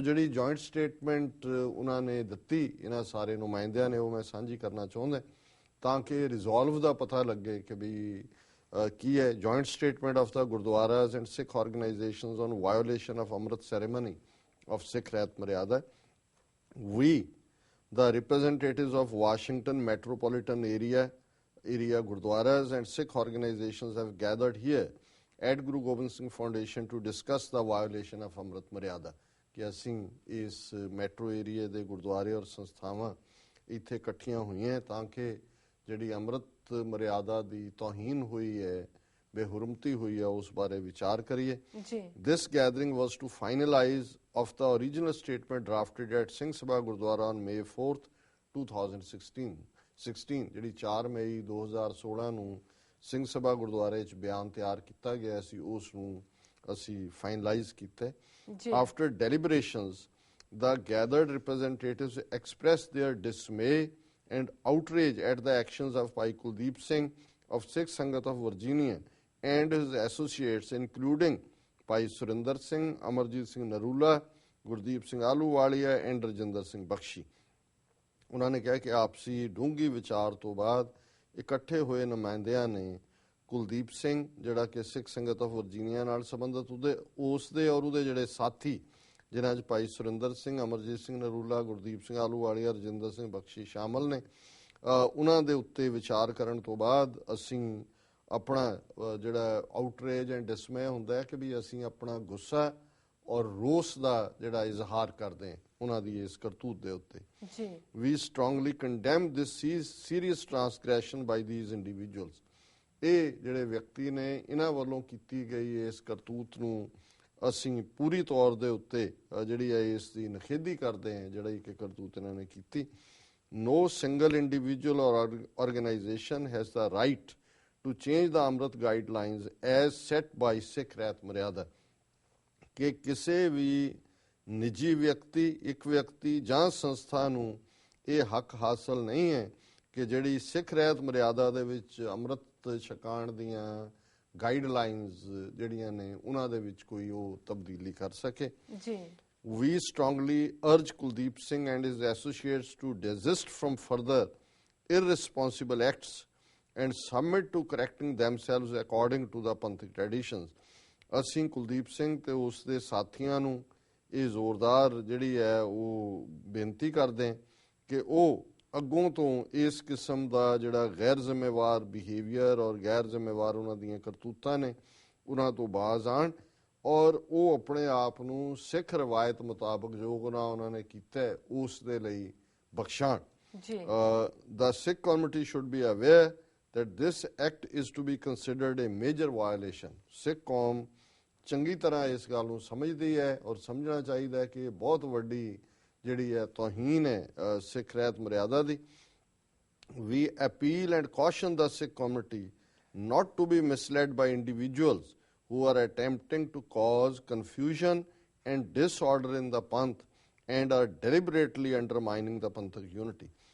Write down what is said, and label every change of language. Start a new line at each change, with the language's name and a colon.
Punjabi: ਸੋ ਜਿਹੜੀ joint statement ਉਹਨਾਂ ਨੇ ਦਿੱਤੀ ਇਹਨਾਂ ਸਾਰੇ ਨੁਮਾਇੰਦਿਆਂ ਨੇ, ਉਹ ਮੈਂ ਸਾਂਝੀ ਕਰਨਾ ਚਾਹੁੰਦਾ ਤਾਂ ਕਿ ਰਿਜ਼ੋਲਵ ਦਾ ਪਤਾ ਲੱਗੇ ਕਿ ਵੀ ਕੀ ਹੈ।
English: Joint statement of the gurdwaras and Sikh organizations on violation of Amrit ceremony of Sikh Rahat Maryada. We, the representatives of Washington metropolitan area Gurdwaras and Sikh organizations have gathered here at Guru Gobind Singh Foundation to discuss the violation of Amrit Maryada.
Punjabi: ਕਿ ਅਸੀਂ ਇਸ metro area ਦੇ ਗੁਰਦੁਆਰੇ ਔਰ ਸੰਸਥਾਵਾਂ ਇੱਥੇ ਇਕੱਠੀਆਂ ਹੋਈਆਂ ਤਾਂ ਕਿ ਜਿਹੜੀ ਅੰਮ੍ਰਿਤ ਮਰਿਆਦਾ ਦੀ ਤੋਹੀਨ ਹੋਈ ਹੈ, ਬੇਹੁਰਮਤੀ ਹੋਈ ਹੈ, ਉਸ ਬਾਰੇ ਵਿਚਾਰ ਕਰੀਏ।
English: This gathering was to finalize of the original statement drafted at Singh Sabha Gurdwara on May 4th, 2016
Punjabi: ਜਿਹੜੀ 4 ਮਈ 2016 ਨੂੰ ਸਿੰਘ ਸਭਾ ਗੁਰਦੁਆਰੇ 'ਚ ਬਿਆਨ ਤਿਆਰ ਕੀਤਾ ਗਿਆ ਸੀ, ਉਸ ਨੂੰ ਅਸੀਂ ਫਾਈਨਲਾਈਜ਼ ਕੀਤਾ।
English: After deliberations, the gathered representatives expressed their dismay and outrage at the actions of Bhai Kuldeep Singh of Sikh Sangat of Virginia and his associates, including Bhai Surinder Singh, Amarjit Singh Narula, Gurdeep Singh Ahluwalia and Rajinder Singh Bakshi।
Punjabi: ਉਹਨਾਂ ਨੇ ਕਿਹਾ ਕਿ ਆਪਸੀ ਡੂੰਘੀ ਵਿਚਾਰ ਤੋਂ ਬਾਅਦ ਇਕੱਠੇ ਹੋਏ ਨੁਮਾਇੰਦਿਆਂ ਨੇ ਕੁਲਦੀਪ ਸਿੰਘ, ਜਿਹੜਾ ਕਿ ਸਿੱਖ ਸੰਗਤ ਆਫ ਵਰਜੀਨੀਆ ਨਾਲ ਸੰਬੰਧਿਤ, ਉਸਦੇ ਔਰ ਉਹਦੇ ਜਿਹੜੇ ਸਾਥੀ ਜਿਨ੍ਹਾਂ 'ਚ ਭਾਈ ਸੁਰਿੰਦਰ ਸਿੰਘ, ਅਮਰਜੀਤ ਸਿੰਘ ਨਰੂਲਾ, ਗੁਰਦੀਪ ਸਿੰਘ ਆਹਲੂਵਾਲੀਆ, ਰਜਿੰਦਰ ਸਿੰਘ ਬਖਸ਼ੀ ਸ਼ਾਮਲ ਨੇ, ਉਹਨਾਂ ਦੇ ਉੱਤੇ ਵਿਚਾਰ ਕਰਨ ਤੋਂ ਬਾਅਦ ਅਸੀਂ ਆਪਣਾ ਜਿਹੜਾ
English: outrage and dismay
Punjabi: ਹੁੰਦਾ ਹੈ ਕਿ ਵੀ ਅਸੀਂ ਆਪਣਾ ਗੁੱਸਾ ਔਰ ਰੋਸ ਦਾ ਜਿਹੜਾ ਇਜ਼ਹਾਰ ਕਰਦੇ ਹਾਂ ਉਹਨਾਂ ਦੀ ਇਸ ਕਰਤੂਤ ਦੇ ਉੱਤੇ।
English: We strongly condemn this serious transgression by these individuals।
Punjabi: ਇਹ ਜਿਹੜੇ ਵਿਅਕਤੀ ਨੇ, ਇਹਨਾਂ ਵੱਲੋਂ ਕੀਤੀ ਗਈ ਇਸ ਕਰਤੂਤ ਨੂੰ ਅਸੀਂ ਪੂਰੀ ਤੌਰ ਦੇ ਉੱਤੇ ਜਿਹੜੀ ਹੈ ਇਸ ਦੀ ਨਿਖੇਧੀ ਕਰਦੇ ਹਾਂ, ਜਿਹੜੀ ਕਿ ਕਰਤੂਤ ਇਹਨਾਂ ਨੇ ਕੀਤੀ।
English: No single individual or organization has the right to change the Amrit guidelines as set by Sikh Rahat Maryada।
Punjabi: ਕਿ ਕਿਸੇ ਵੀ ਨਿੱਜੀ ਵਿਅਕਤੀ, ਇੱਕ ਵਿਅਕਤੀ ਜਾਂ ਸੰਸਥਾ ਨੂੰ ਇਹ ਹੱਕ ਹਾਸਲ ਨਹੀਂ ਹੈ ਕਿ ਜਿਹੜੀ ਸਿੱਖ ਰਹਿਤ ਮਰਿਆਦਾ ਦੇ ਵਿੱਚ ਅੰਮ੍ਰਿਤ ਛਕਾਉਣ ਦੀਆਂ ਗਾਈਡਲਾਈਨਸ ਜਿਹੜੀਆਂ ਨੇ ਉਹਨਾਂ ਦੇ ਵਿੱਚ ਕੋਈ ਉਹ ਤਬਦੀਲੀ ਕਰ ਸਕੇ।
English: We strongly urge Kuldeep Singh and his associates to desist from further irresponsible acts and submit to correcting themselves according to the Panthik traditions।
Punjabi: ਅਸੀਂ ਕੁਲਦੀਪ ਸਿੰਘ ਤੇ ਉਸ ਦੇ ਸਾਥੀਆਂ ਨੂੰ ਇਹ ਜ਼ੋਰਦਾਰ ਜਿਹੜੀ ਹੈ ਉਹ ਬੇਨਤੀ ਕਰਦੇ ਕਿ ਉਹ ਅੱਗੋਂ ਤੋਂ ਇਸ ਕਿਸਮ ਦਾ ਜਿਹੜਾ ਗੈਰ ਜ਼ਿੰਮੇਵਾਰ ਬਿਹੇਵੀਅਰ ਔਰ ਗੈਰ ਜ਼ਿੰਮੇਵਾਰ ਉਹਨਾਂ ਦੀਆਂ ਕਰਤੂਤਾਂ ਨੇ ਉਹਨਾਂ ਤੋਂ ਬਾਜ਼ ਆਉਣ ਔਰ ਉਹ ਆਪਣੇ ਆਪ ਨੂੰ ਸਿੱਖ ਰਵਾਇਤ ਮੁਤਾਬਕ ਜੋ ਗੁਨਾਹ ਉਹਨਾਂ ਨੇ ਕੀਤਾ ਹੈ ਉਸ ਦੇ ਲਈ ਬਖਸ਼ਾਣ।
English: The Sikh community should be aware that this act is to be considered a major violation.
Punjabi: ਸਿੱਖ ਕੌਮ ਚੰਗੀ ਤਰ੍ਹਾਂ ਇਸ ਗੱਲ ਨੂੰ ਸਮਝਦੀ ਹੈ ਔਰ ਸਮਝਣਾ ਚਾਹੀਦਾ ਹੈ ਕਿ ਇਹ ਬਹੁਤ ਵੱਡੀ ਜਿਹੜੀ ਹੈ ਤੋਹੀਨ ਹੈ ਸਿੱਖ ਰਹਿਤ ਮਰਿਆਦਾ ਦੀ।
English: We appeal and caution the Sikh community not to be misled by individuals who are attempting to cause confusion and disorder in the Panth and are deliberately undermining the Panthak unity.